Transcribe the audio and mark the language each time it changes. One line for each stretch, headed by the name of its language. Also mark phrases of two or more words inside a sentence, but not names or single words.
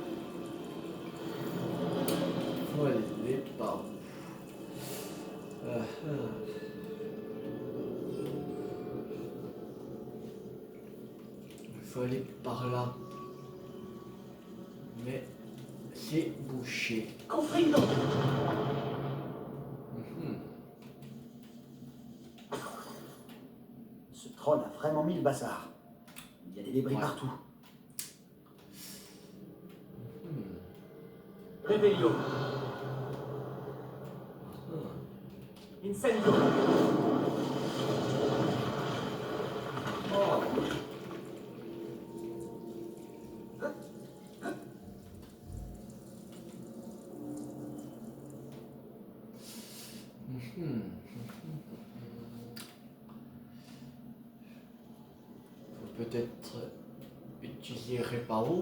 French: Faut aller par où Il faut aller par là. Mais c'est bouché. Confringo. Mhm. Ce troll a vraiment mis le bazar. Il y a des débris Ouais. partout. Revelio. Ah. Incendio. Oh. Mhm. Faut peut-être utiliser Reparo.